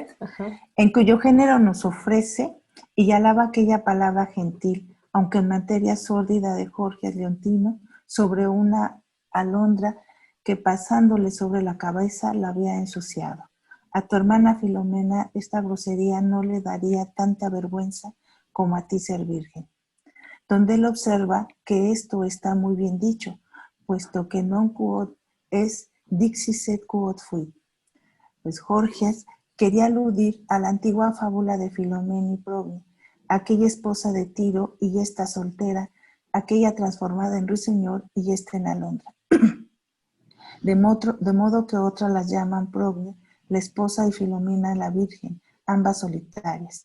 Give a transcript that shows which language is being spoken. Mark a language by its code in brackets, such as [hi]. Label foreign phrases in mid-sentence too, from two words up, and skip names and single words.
[es] En cuyo género nos ofrece y alaba aquella palabra gentil, aunque en materia sórdida de Jorge Leontino, sobre una alondra que pasándole sobre la cabeza la había ensuciado. A tu hermana Filomena esta grosería no le daría tanta vergüenza como a ti ser virgen. Donde él observa que esto está muy bien dicho, puesto que [la] non quod es dixit quod fuit. [es] Pues Jorges quería aludir a la antigua fábula de Filomena y Progne, aquella esposa de Tiro y esta soltera, aquella transformada en ruiseñor y esta en alondra. De modo que otras las llaman Progne, la esposa, y Filomena la virgen, ambas solitarias.